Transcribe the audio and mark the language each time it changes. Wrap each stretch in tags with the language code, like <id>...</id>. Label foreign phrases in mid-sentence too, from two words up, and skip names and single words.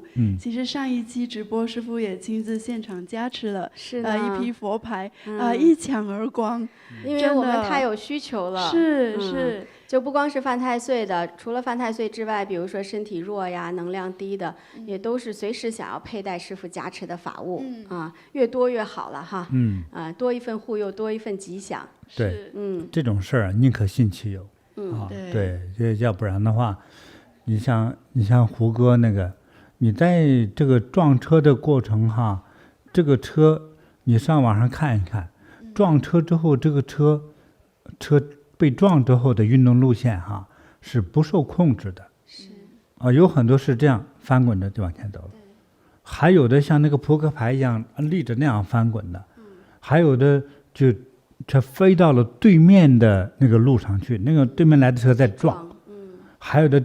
<zh>其實上一期直播師父也親自現場加持了，一批佛牌，一搶而光，因為我們太有需求了。是，就不光是犯太歲的，除了犯太歲之外，比如說身體弱呀、能量低的，也都是隨時想要佩戴師父加持的法物啊，越多越好了哈。多一份護佑，多一份吉祥。對，這種事兒寧可信其有啊。對，要不然的話，你像胡歌那個，你在這個撞車的過程哈，這個車你上網上看一看，撞車之後這個車被撞之後的運動路線哈是不受控制的，有很多是這樣翻滾着就往前走了，還有的像那個撲克牌一樣立着那樣翻滾的，還有的就它飛到了對面的那個路上去，那個對面來的車在撞，還有的</zh>